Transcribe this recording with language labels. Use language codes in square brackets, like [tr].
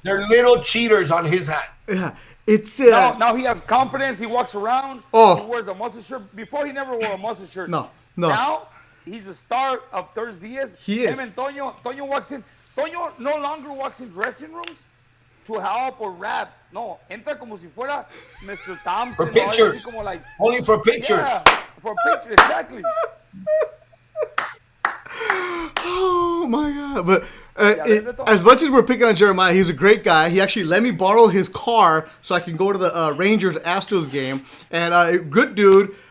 [en] They're little cheaters on his hat. Yeah. It's now he has confidence. He walks around. He wears a muscle shirt. Before he never wore a muscle shirt. No. Now he's a star of ThursDIAZ. He is. Him and Toño walks in. Toño no longer walks in dressing rooms to help or rap. [es] No, entra como si fuera Mr. [en] Thompson. For pictures. [es] Como [en] like, only for pictures. Yeah, for pictures, exactly. Oh my God! But as much as we're picking on Jeremiah, he's a great guy. He actually let me borrow his car so I can go to the Rangers Astros game, and good dude.